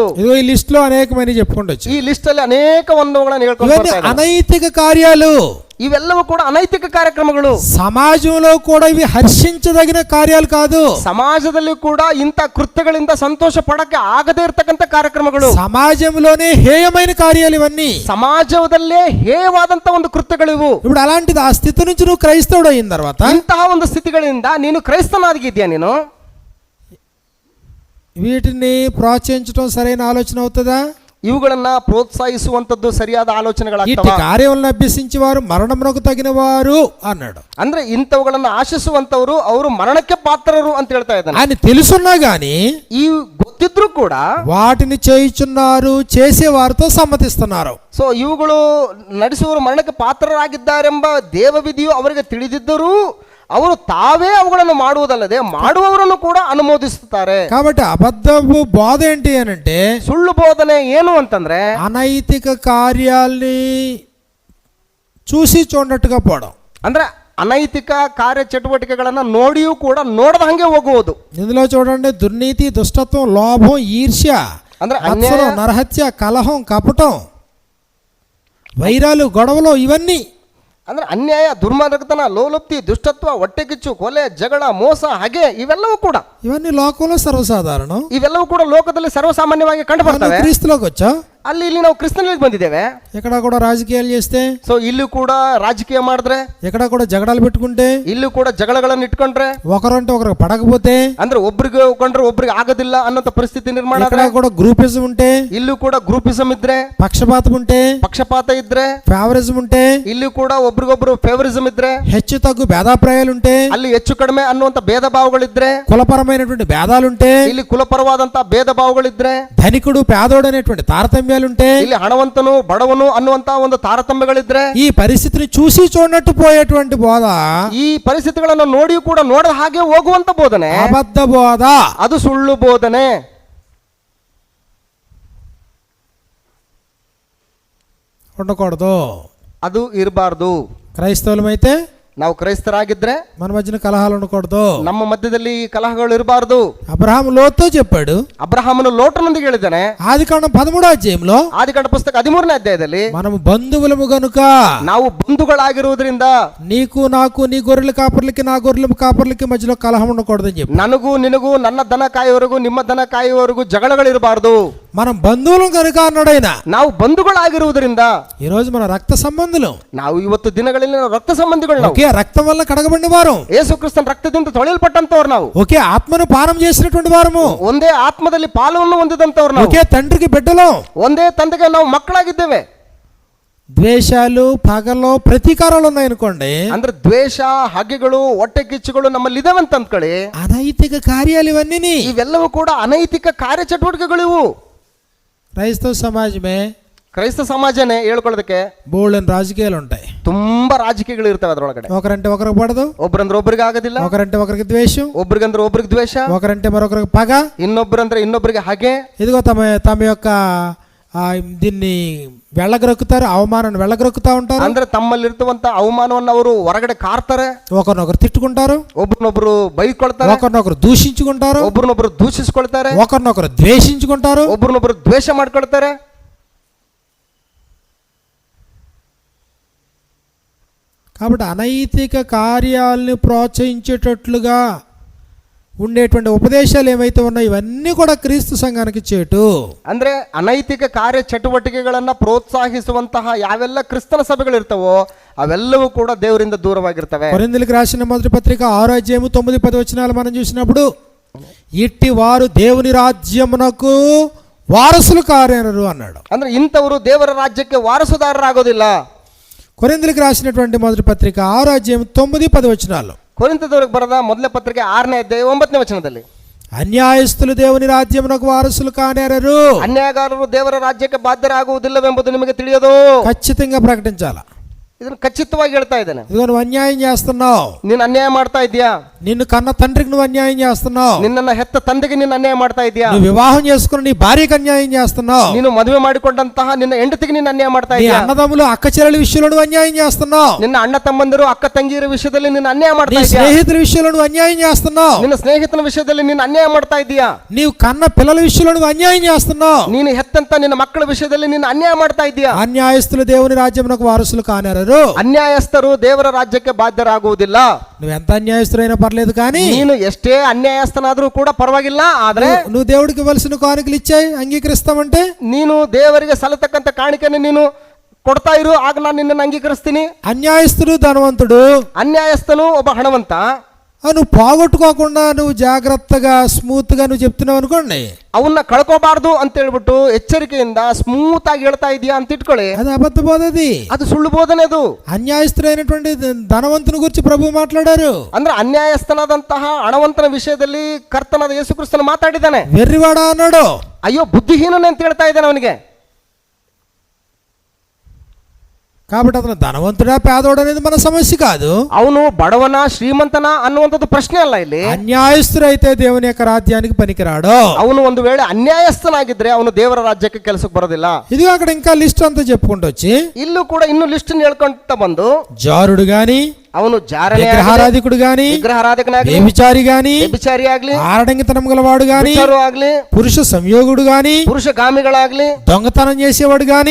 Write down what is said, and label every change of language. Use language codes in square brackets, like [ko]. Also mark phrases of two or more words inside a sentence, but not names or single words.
[te] ఇదిగో ఈ లిస్ట్ లో అనేకమైన చెప్పుకుంటొచ్చు. [kn] ಈ ಲಿಸ್ಟ್ ಅಲ್ಲಿ ಅನೇಕ ಒಂದುಗಳನ್ನು ಹೇಳ್ಕೊಂಡು [te] ఇవన్నీ [kn] ಬರ್ತಾ ಇದ್ದಾರೆ. [te] అనైతిక కార్యాలు. [kn] ಇವೆಲ್ಲವೂ ಕೂಡ ಅನೈತಿಕ ಕಾರ್ಯಕ್ರಮಗಳು. [te] సమాజంలో కూడా ఇవి హర్షించదగిన కార్యాలు కాదు. [kn] ಸಮಾಜದಲ್ಲಿ ಕೂಡ ಇಂಥ ಕೃತ್ಯಗಳಿಂದ ಸಂತೋಷ ಪಡಕ್ಕೆ ಆಗದೇ ಇರತಕ್ಕಂತ ಕಾರ್ಯಕ್ರಮಗಳು. [te] సమాజంలోనే హేయమైన కార్యాలు ఇవన్నీ. [kn] ಸಮಾಜದಲ್ಲೇ ಹೇಯವಾದಂತ ಒಂದು ಕೃತ್ಯಗಳಿವು. [te] ఇప్పుడు అలాంటిది ఆ స్థితి నుంచి నువ్వు క్రైస్తవుడు అయిన తర్వాత [kn] ಇಂತಹ ಒಂದು ಸ್ಥಿತಿಗಳಿಂದ ನೀನು ಕ್ರೈಸ್ತನಾಗಿದ್ಯಾ, ನೀನು [te] వీటిని ప్రోత్సహించడం సరైన ఆలోచన అవుతుందా? [kn] ಇವುಗಳನ್ನ ಪ್ರೋತ್ಸಾಹಿಸುವಂತದ್ದು ಸರಿಯಾದ [te] ఇట్టి [kn] ಆಲೋಚನೆಗಳಾಗ್ತವ. [te] కార్యములను అభ్యసించి వారు మరణమునకు తగిన వారు అన్నాడు. [kn] ಅಂದ್ರೆ ಇಂಥವುಗಳನ್ನ ಆಶಿಸುವಂತವರು ಅವರು ಮರಣಕ್ಕೆ ಪಾತ್ರರು ಅಂತ ಹೇಳ್ತಾ ಇದ್ದಾನೆ. [te] ఆయన తెలుసున్నా గాని [kn] ಈ ಗೊತ್ತಿದ್ರು ಕೂಡ [te] వాటిని చేయుచున్నారు, చేసే వారితో సమ్మతిస్తున్నారు. [kn] ಸೊ ಇವುಗಳು ನಡೆಸುವವರು ಮರಣಕ್ಕೆ ಪಾತ್ರರಾಗಿದ್ದಾರೆಂಬ ದೇವವಿಧಿಯು ಅವರಿಗೆ ತಿಳಿದಿದ್ದರೂ ಅವರು ತಾವೇ ಅವುಗಳನ್ನು ಮಾಡುವುದಲ್ಲದೆ ಮಾಡುವವರನ್ನು ಕೂಡ ಅನುಮೋದಿಸುತ್ತಾರೆ. [te] కాబట్టి అబద్ధపు బోధ ఏంటి అనంటే, [kn] ಸುಳ್ಳು ಬೋಧನೆ ಏನು ಅಂತಂದ್ರೆ [te] అనైతిక కార్యాల్ని చూసి చూడనట్టుగా పోవడం. [kn] ಅಂದ್ರೆ ಅನೈತಿಕ ಕಾರ್ಯ ಚಟುವಟಿಕೆಗಳನ್ನ ನೋಡಿಯೂ ಕೂಡ ನೋಡದ ಹಂಗೆ ಹೋಗುವುದು. [te] ఇందులో చూడండి, దుర్నీతి, దుష్టత్వం, లోభం, ఈర్ష్య, [kn] ಅಂದ್ರೆ [te] మత్సరం, నరహత్య, కలహం, కపటం, వైరాలు గొడవలు ఇవన్నీ [kn] ಅಂದ್ರೆ ಅನ್ಯಾಯ, ದುರ್ಮಾರ್ಗತನ, ಲೋಲುಪ್ತಿ, ದುಷ್ಟತ್ವ, ಹೊಟ್ಟೆಕಿಚ್ಚು, ಕೊಲೆ, ಜಗಳ, ಮೋಸ, ಹಗೆ ಇವೆಲ್ಲವೂ ಕೂಡ [te] ఇవన్నీ లోకంలో సర్వసాధారణం. [kn] ಇವೆಲ್ಲವೂ ಕೂಡ ಲೋಕದಲ್ಲಿ ಸರ್ವಸಾಮಾನ್ಯವಾಗಿ ಕಂಡು ಬರ್ತವೆ. [te] క్రీస్తులోకి వచ్చా [kn] ಅಲ್ಲಿ ಇಲ್ಲಿ ನಾವು ಕ್ರಿಸ್ತನಲ್ಲಿ ಬಂದಿದ್ದೇವೆ. [te] ఎక్కడ కూడా రాజకీయాలు చేస్తే, [kn] ಸೊ ಇಲ್ಲೂ ಕೂಡ ರಾಜಕೀಯ ಮಾಡಿದ್ರೆ, [te] ఎక్కడ కూడా జగడాలు పెట్టుకుంటే, [kn] ಇಲ್ಲೂ ಕೂಡ ಜಗಳಗಳನ್ನು ಇಟ್ಕೊಂಡ್ರೆ, [te] ఒకరంటే ఒకరికి పడకపోతే, [kn] ಅಂದ್ರೆ ಒಬ್ರಿಗೆ ಕೊಂಡ್ರೆ ಒಬ್ರಿಗೆ ಆಗೋದಿಲ್ಲ ಅನ್ನೋ ಪರಿಸ್ಥಿತಿ ನಿರ್ಮಾಣ [te] ఎక్కడ కూడా గ్రూపిజం ఉంటే, [kn] ಇಲ್ಲೂ ಕೂಡ ಗ್ರೂಪಿಸಂ ಇದ್ರೆ, [te] పక్షపాతం ఉంటే, [kn] ಪಕ್ಷಪಾತ ಇದ್ರೆ, [te] ఫేవరిజం ఉంటే, [kn] ಇಲ್ಲೂ ಕೂಡ ಒಬ್ರಿಗೊಬ್ರು ಫೇವರಿಸಂ ಇದ್ರೆ, [te] హెచ్చు తగ్గు భేదాభిప్రాయాలు ఉంటే, [kn] ಅಲ್ಲಿ ಹೆಚ್ಚು ಕಡಿಮೆ ಅನ್ನುವಂತ ಭೇದ ಭಾವಗಳಿದ್ರೆ, [te] కులపరమైనటువంటి భేదాలుంటే, [kn] ಇಲ್ಲಿ ಕುಲಪರವಾದಂತ ಭೇದ ಭಾವಗಳಿದ್ರೆ, [te] ధనికుడు పేదోడు అనేటువంటి తారతమ్యాలుంటే, [kn] ಇಲ್ಲಿ ಹಣವಂತನು ಬಡವನು ಅನ್ನುವಂತ ಒಂದು ತಾರತಮ್ಯಗಳಿದ್ರೆ, [te] ఈ పరిస్థితిని చూసి చూడనట్టు పోయేటువంటి బోధ, [kn] ಈ ಪರಿಸ್ಥಿತಿಗಳನ್ನು ನೋಡಿ ಕೂಡ ನೋಡದ ಹಾಗೆ ಹೋಗುವಂತ ಬೋಧನೆ [te] అబద్ధ బోధ, [kn] ಅದು ಸುಳ್ಳು ಬೋಧನೆ. [te] ఉండకూడదు. [kn] ಅದು ಇರಬಾರ್ದು. [te] క్రైస్తవులమైతే [kn] ನಾವು ಕ್ರೈಸ್ತರಾಗಿದ್ರೆ [te] మన మధ్యన కలహాలు ఉండకూడదు. [kn] ನಮ್ಮ ಮಧ್ಯದಲ್ಲಿ ಈ ಕಲಹಗಳು ಇರಬಾರ್ದು. [te] అబ్రహాము లోతుతో చెప్పాడు. [kn] ಅಬ್ರಹಾಮನು ಲೋಟನೊಂದಿಗೆ ಹೇಳಿದ್ದಾನೆ. [te] ఆదికాండం 13వ అధ్యాయంలో, [kn] ಆದಿಕಾಂಡ ಪುಸ್ತಕ 13ನೇ ಅಧ್ಯಾಯದಲ್ಲಿ, [te] మనము బంధువులము గనుక [kn] ನಾವು ಬಂಧುಗಳಾಗಿರುವುದರಿಂದ [te] నీకు నాకు, నీ గొర్రెల కాపర్లకి నా గొర్రెల కాపర్లకి మధ్యలో కలహం ఉండకూడదని చెప్పి, [kn] ನನಗೂ ನಿನಗೂ, ನನ್ನ ದನ ಕಾಯುವವರೆಗೂ ನಿಮ್ಮ ದನ ಕಾಯುವವರೆಗೂ ಜಗಳಗಳಿರಬಾರ್ದು. [te] మనం బంధువులం కనుక అన్నాడు ఆయన. [kn] ನಾವು ಬಂಧುಗಳಾಗಿರುವುದರಿಂದ [te] ఈ రోజు మన రక్త సంబంధులు, [kn] ನಾವು ಇವತ್ತು ದಿನಗಳಲ್ಲಿ ರಕ್ತ ಸಂಬಂಧಿಗಳು. ನಾವು [te] ఒకే రక్తం వల్ల కడగబడిన వారు, [kn] ಯೇಸು ಕ್ರಿಸ್ತನ ರಕ್ತದಿಂದ ತೊಳೆಯಲ್ಪಟ್ಟಂತವ್ರು. ನಾವು [te] ఒకే ఆత్మను పానం చేసినటువంటి వారము, [kn] ಒಂದೇ ಆತ್ಮದಲ್ಲಿ ಪಾಲವನ್ನು ಹೊಂದಿದಂತವ್ರು. ನಾವು [te] ఒకే తండ్రికి బిడ్డలు, [kn] ಒಂದೇ ತಂದೆಗೆ ನಾವು ಮಕ್ಕಳಾಗಿದ್ದೇವೆ. [te] ద్వేషాలు, పగలు, ప్రతీకారాలు ఉన్నాయనుకోండి, [kn] ಅಂದ್ರೆ ದ್ವೇಷ, ಹಗೆಗಳು, ಹೊಟ್ಟೆ ಕಿಚ್ಚುಗಳು ನಮ್ಮಲ್ಲಿ ಇದಾವೆ ಅಂತ ಅಂದ್ಕೊಳ್ಳಿ. [te] అనైతిక కార్యాలు ఇవన్నీ. [kn] ಇವೆಲ್ಲವೂ ಕೂಡ ಅನೈತಿಕ ಕಾರ್ಯಚಟುವಟಿಕೆಗಳು. ಇವು [te] క్రైస్తవ సమాజమే, [kn] ಕ್ರೈಸ್ತ ಸಮಾಜನೇ ಹೇಳ್ಕೊಳ್ಳೋದಕ್ಕೆ [te] బోల్డెన్ రాజకీయాలు ఉంటాయి. [kn] ತುಂಬಾ ರಾಜಕೀಯಗಳು ಇರ್ತವೆ ಅದರೊಳಗಡೆ. [te] ఒకరంటే ఒకరికి పడదు, [kn] ಒಬ್ರಂದ್ರೆ ಒಬ್ರಿಗೆ ಆಗೋದಿಲ್ಲ, [te] ఒకరంటే ఒకరికి ద్వేషం, [kn] ಒಬ್ರಿಗಂದ್ರೆ ಒಬ್ರಿಗೆ ದ್ವೇಷ, [te] ఒకరంటే మరొకరికి పగ, [kn] ಇನ್ನೊಬ್ರಂದ್ರೆ ಇನ್ನೊಬ್ರಿಗೆ ಹಾಗೆ. [te] ఇదిగో తమ యొక్క దీన్ని వెళ్ళగరొక్కుతారు, అవమానాన్ని వెళ్ళగరొక్కుతా ఉంటారు. [kn] ಅಂದ್ರೆ ತಮ್ಮಲ್ಲಿರ್ತವಂತ ಅವಮಾನವನ್ನು ಅವರು ಹೊರಗಡೆ ಕಾರ್ತಾರೆ, [te] ఒకరినొకరు తిట్టుకుంటారు, [kn] ಒಬ್ರನ್ನೊಬ್ರು ಬೈಕೊಳ್ತಾರೆ, [te] ఒకరినొకరు దూషించుకుంటారు, [kn] ಒಬ್ರನ್ನೊಬ್ರು ದೂಷಿಸ್ಕೊಳ್ತಾರೆ, [te] ఒకరినొకరు ద్వేషించుకుంటారు, [kn] ಒಬ್ರನ್ನೊಬ್ರು ದ್ವೇಷ ಮಾಡ್ಕೊಳ್ತಾರೆ. [te] కాబట్టి అనైతిక కార్యాలను ప్రోత్సహించేటట్లుగా ఉండేటువంటి ఉపదేశాలు ఏమైతే ఉన్నాయో ఇవన్నీ కూడా క్రీస్తు సంఘానికి చేటు. [kn] ಅಂದ್ರೆ ಅನೈತಿಕ ಕಾರ್ಯ ಚಟುವಟಿಕೆಗಳನ್ನ ಪ್ರೋತ್ಸಾಹಿಸುವಂತಹ ಯಾವೆಲ್ಲ ಕ್ರಿಸ್ತನ ಸಭೆಗಳಿರ್ತವೋ ಅವೆಲ್ಲವೂ ಕೂಡ ದೇವರಿಂದ ದೂರವಾಗಿರ್ತವೆ. [te] కొరింథీయులకు రాసిన మొదటి పత్రిక 6వ అధ్యాయము 9-10 వచనాలు మనం చూసినప్పుడు, ఇట్టి వారు దేవుని రాజ్యమునకు వారసులు కారేనరు అన్నాడు. [kn] ಅಂದ್ರೆ ಇಂಥವರು ದೇವರ ರಾಜ್ಯಕ್ಕೆ ವಾರಸುದಾರರಾಗೋದಿಲ್ಲ. [te] కొరింథీయులకు రాసినటువంటి మొదటి పత్రిక 6వ అధ్యాయం 9-10 వచనాలు, [kn] ಕೊರಿಂಥದವರಿಗೆ ಬರೆದ ಮೊದಲನೇ ಪತ್ರಿಕೆ 6ನೇ ಅಧ್ಯಾಯ 9ನೇ ವಚನದಲ್ಲಿ, [te] అన్యాయస్తులు దేవుని రాజ్యమునకు వారసులు కానేరరు. [kn] ಅನ್ಯಾಯಗಾರರು ದೇವರ ರಾಜ್ಯಕ್ಕೆ ಬಾಧ್ಯರಾಗುವುದಿಲ್ಲವೆಂಬುದು ನಿಮಗೆ ತಿಳಿಯದು. [te] ఖచ్చితంగా ప్రకటించాల. [kn] ಇದನ್ನು ಖಚಿತವಾಗಿ ಹೇಳ್ತಾ ಇದ್ದೇನೆ. [te] ఇదిగో నువ్వు అన్యాయం చేస్తున్నావు, [kn] ನೀನು ಅನ್ಯಾಯ ಮಾಡ್ತಾ ಇದೀಯಾ. [te] నిన్ను కన్న తండ్రికి నువ్వు అన్యాయం చేస్తున్నావు, [kn] ನಿನ್ನನ್ನ ಹೆತ್ತ ತಂದೆಗೆ ನೀನು ಅನ್ಯಾಯ ಮಾಡ್ತಾ ಇದೀಯಾ. [te] నువ్వు వివాహం చేసుకుని నీ భార్యకు అన్యాయం చేస్తున్నావు, [kn] ನೀನು ಮದುವೆ ಮಾಡಿಕೊಂಡಂತಹ ನಿನ್ನ ಹೆಂಡತಿಗೆ ನೀನು ಅನ್ಯಾಯ ಮಾಡ್ತಾ [te] నీ [kn] ಇದೀಯಾ. [te] అన్నదమ్ములు అక్క చెల్లెల విషయంలో నువ్వు అన్యాయం చేస్తున్నావు, [kn] ನಿನ್ನ ಅಣ್ಣ ತಮ್ಮಂದಿರು ಅಕ್ಕ ತಂಗಿಯರ ವಿಷಯದಲ್ಲಿ ನೀನು ಅನ್ಯಾಯ [te] నీ [kn] ಮಾಡ್ತಾ ಇದೀಯಾ. [te] స్నేహితుల విషయంలో నువ్వు అన్యాయం చేస్తున్నావు, [kn] ನಿನ್ನ ಸ್ನೇಹಿತನ ವಿಷಯದಲ್ಲಿ ನೀನು ಅನ್ಯಾಯ ಮಾಡ್ತಾ ಇದೀಯಾ. [te] నీవు కన్న పిల్లల విషయంలో నువ్వు అన్యాయం చేస్తున్నావు. [kn] ನೀನು ಹೆತ್ತಂತ ನಿನ್ನ ಮಕ್ಕಳ ವಿಷಯದಲ್ಲಿ ನೀನು ಅನ್ಯಾಯ ಮಾಡ್ತಾ ಇದೀಯಾ. [te] అన్యాయస్తులు దేవుని రాజ్యమునకు వారసులు కానేరరు. [kn] ಅನ್ಯಾಯಸ್ಥರು ದೇವರ ರಾಜ್ಯಕ್ಕೆ ಬಾಧ್ಯರಾಗುವುದಿಲ್ಲ. [te] నువ్వు ఎంత అన్యాయస్తులైనా పర్లేదు, కానీ [kn] ನೀನು ಎಷ್ಟೇ ಅನ್ಯಾಯಸ್ಥನಾದ್ರೂ ಕೂಡ ಪರವಾಗಿಲ್ಲ. ಆದ್ರೆ [te] నువ్వు దేవుడికి ఇవ్వాల్సిన కానుకలు ఇచ్చాయి అంగీకరిస్తామంటే, [kn] ನೀನು ದೇವರಿಗೆ ಸಲ್ಲತಕ್ಕಂತ ಕಾಣಿಕೆಯನ್ನು ನೀನು ಕೊಡ್ತಾ ಇರು, ಆಗ ನಾನು ನಿನ್ನನ್ನು ಅಂಗೀಕರಿಸ್ತೀನಿ. [te] అన్యాయస్తుడు ధనవంతుడు, [kn] ಅನ್ಯಾಯಸ್ಥನು ಒಬ್ಬ ಹಣವಂತ. [te] నువ్వు పోగొట్టుకోకుండా నువ్వు జాగ్రత్తగా స్మూత్ గా నువ్వు చెప్తున్నావు అనుకోండి, [kn] ಅವನ್ನ ಕಳ್ಕೋಬಾರ್ದು ಅಂತ ಹೇಳ್ಬಿಟ್ಟು ಎಚ್ಚರಿಕೆಯಿಂದ ಸ್ಮೂತ್ ಆಗಿ ಹೇಳ್ತಾ ಇದೀಯಾ ಅಂತ ಇಟ್ಕೊಳ್ಳಿ, [te] అది అబద్ధ బోధ. అది [kn] ಅದು ಸುಳ್ಳು ಬೋಧನೆ. ಅದು [te] అన్యాయస్తుడైనటువంటి ధనవంతుని గురించి ప్రభు మాట్లాడారు. [kn] ಅಂದ್ರೆ ಅನ್ಯಾಯಸ್ಥನಾದಂತಹ ಹಣವಂತನ ವಿಷಯದಲ್ಲಿ ಕರ್ತನಾದ ಯೇಸು ಕ್ರಿಸ್ತನು ಮಾತಾಡಿದ್ದಾನೆ. [te] వెర్రివాడా అన్నాడు. [kn] ಅಯ್ಯೋ ಬುದ್ಧಿಹೀನನೆ ಅಂತ ಹೇಳ್ತಾ ಇದ್ದಾನೆ ಅವನಿಗೆ. [te] కాబట్టి అతను ధనవంతుడా పేదోడు అనేది మన సమస్య కాదు. [kn] ಅವನು బడవన ಶ್ರೀಮಂತನ ಅನ್ನುವಂಥದ್ದು ಪ್ರಶ್ನೆ ಅಲ್ಲ ಇಲ್ಲಿ. [te] అన్యాయస్తుడైతే దేవుని యొక్క రాజ్యానికి పనికిరాడు. [kn] ಅವನು ಒಂದು ವೇಳೆ ಅನ್ಯಾಯಸ್ಥನಾಗಿದ್ರೆ ಅವನು ದೇವರ ರಾಜ್ಯಕ್ಕೆ ಕೆಲಸಕ್ಕೆ ಬರೋದಿಲ್ಲ. [te] ఇది అక్కడ ఇంకా లిస్ట్ అంతా చెప్పుకుంటూ వచ్చి, [kn] ಇಲ್ಲೂ ಕೂಡ ಇನ್ನು ಲಿಸ್ಟ್ ಹೇಳ್ಕೊಂತ ಬಂದು, [te] జారుడు గాని, [kn] ಅವನು ಜಾರನೇ [te] విగ్రహారాధికుడు గాని [kn] విగ్రహారాధకనాగ్ಲಿ [te] వ్యభిచారి గాని [kn] ವ್ಯಭಿಚಾರಿ ಆಗ್ಲಿ [te] ఆడంగితనం గలవాడు గాని [kn] ಆಗ್ಲಿ [te] పురుష సంయోగుడు గాని [kn] ಪುರುಷಗಾಮಿಗಳಾಗ್ಲಿ [te] దొంగతనం చేసేవాడు గాని